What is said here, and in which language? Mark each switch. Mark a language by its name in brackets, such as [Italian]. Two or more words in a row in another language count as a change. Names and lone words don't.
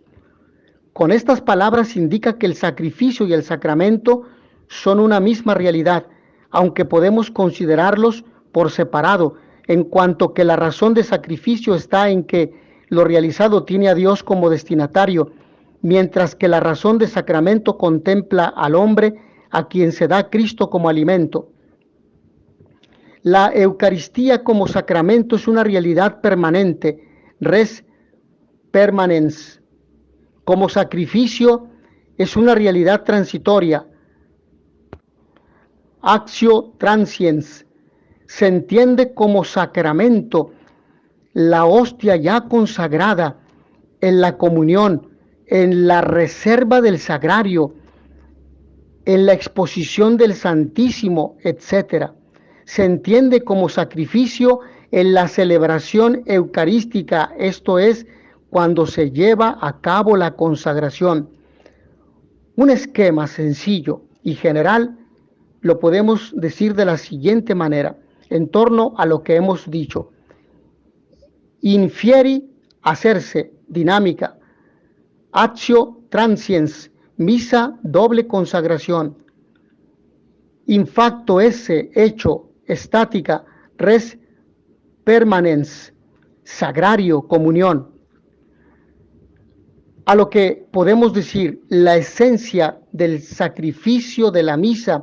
[Spanish] Con estas palabras indica que el sacrificio y el sacramento son una misma realidad, aunque podemos considerarlos por separado, en cuanto que la razón de sacrificio está en que lo realizado tiene a Dios como destinatario, mientras que la razón de sacramento contempla al hombre a quien se da Cristo como alimento. La Eucaristía como sacramento es una realidad permanente, [Latin] res permanens, [Spanish] como sacrificio es una realidad transitoria, [Latin] actio transiens. [Spanish] Se entiende como sacramento la hostia ya consagrada en la comunión, en la reserva del sagrario, en la exposición del Santísimo, etc. Se entiende como sacrificio en la celebración eucarística, esto es, cuando se lleva a cabo la consagración. Un esquema sencillo y general lo podemos decir de la siguiente manera, en torno a lo que hemos dicho. Infieri, hacerse, dinámica. [Latin] Actio transiens, [Spanish] misa, doble consagración. [Latin] Infacto esse, [Spanish] hecho, estática, [Latin] res permanens, [Spanish] sagrario, comunión. A lo que podemos decir la esencia del sacrificio de la misa.